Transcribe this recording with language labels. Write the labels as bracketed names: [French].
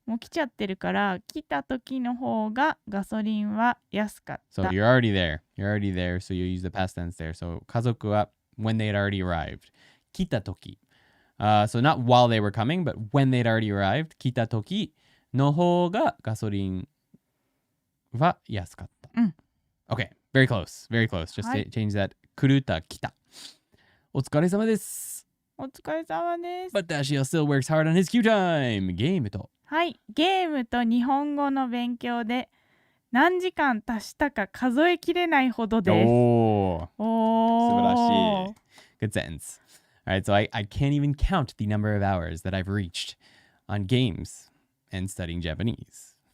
[Japanese] もう来ちゃってるから来た時の方がガソリンは安かった。 [English] So you're already there. So you use the past tense there. So [Japanese] 家族は [English] when they'd already arrived. [Japanese] 来た時。 [English] So not while they were coming, but when they'd already arrived. [Japanese] 来た時の方がガソリンは安かった。 [English] Okay, very close. Just change that. [Japanese] 来るた来た。お疲れ様です。お疲れ様です。 [English] But Dashio still works hard on his Q time. [Japanese] ゲームと。はい、ゲームと日本語の勉強で何時間足したか数えきれないほどです。素晴らしい。 [English] Good sentence. Alright, so I can't even count the number of hours that I've reached on games and studying Japanese.